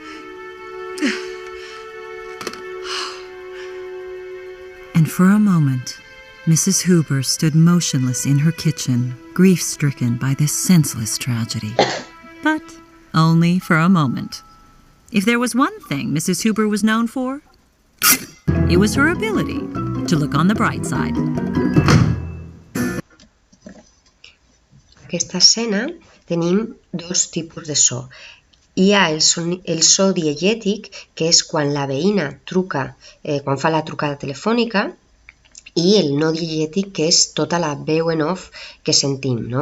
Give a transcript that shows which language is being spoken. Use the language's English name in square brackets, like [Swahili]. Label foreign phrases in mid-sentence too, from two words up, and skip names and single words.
[English] And for a moment, Mrs. Hooper stood motionless in her kitchen, grief-stricken by this senseless tragedy. But only for a moment. If there was one thing Mrs. Hooper was known for, it was her ability to look on the bright side. [Catalan] Aquesta escena tenim dos tipus de so. Hi ha el so diegètic, que és quan la veïna truca, quan fa la trucada telefònica, i el no diegètic, que és tota la veu en off que sentim, no?